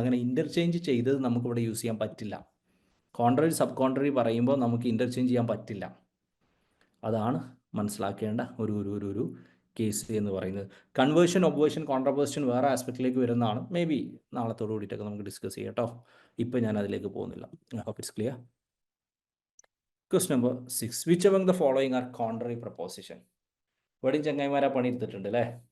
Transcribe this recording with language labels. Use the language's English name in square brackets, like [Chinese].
[Malayalam] അങ്ങനെ ഇൻ്റർചേഞ്ച് ചെയ്തത് നമുക്കിവിടെ യൂസ് ചെയ്യാൻ പറ്റില്ല. കോൺട്രറി സബ് കോൺട്രറി പറയുമ്പോൾ നമുക്ക് ഇൻ്റർചേഞ്ച് ചെയ്യാൻ പറ്റില്ല. അതാണ് മനസ്സിലാക്കേണ്ട ഒരു കേസ് എന്ന് പറയുന്നത്. കൺവേർഷൻ, ഒബ്വേർഷൻ, കോൺട്രവേർഷൻ വേറെ ആസ്പെക്റ്റിലേക്ക് വരുന്നതാണ്. മേ ബി നാളത്തോട് കൂടിയിട്ടൊക്കെ നമുക്ക് ഡിസ്കസ് ചെയ്യാം കേട്ടോ. ഇപ്പോൾ ഞാൻ അതിലേക്ക് പോകുന്നില്ല. [English] Hope it's clear. [Malayalam] Question number 6. [English] Which among the following are contrary proposition? [Malayalam] ഇവിടെയും ചങ്ങായിമാരാ പണിയെടുത്തിട്ടുണ്ട് അല്ലേ?